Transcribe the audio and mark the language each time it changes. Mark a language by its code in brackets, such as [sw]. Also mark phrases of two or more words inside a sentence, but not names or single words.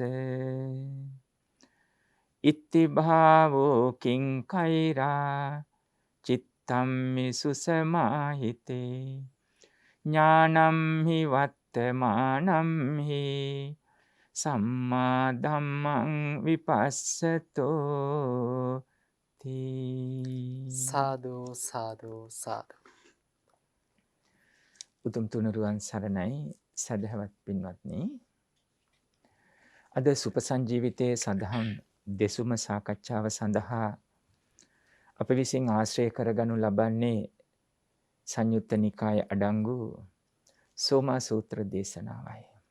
[pi] ඉත්ති භාවෝ කිං කෛරා චිත්තම්මි සුසමාහිතේ ඥානම් හි වත්තමානම් හි සම්මා ධම්මං විපස්සතෝ තී. [si] සාදු සාදු සාදු. උතුම් තුනුරුවන් සරණයි සදහවත් පින්වත්නි. අද සුපසංජීවිතයේ සඳහන් දෙසුම සාකච්ඡාව සඳහා අප විසින් ආශ්‍රය කරගනු ලබන්නේ සංයුත්ත නිකාය අඩංගු සෝමා සූත්‍ර දේශනාවයි.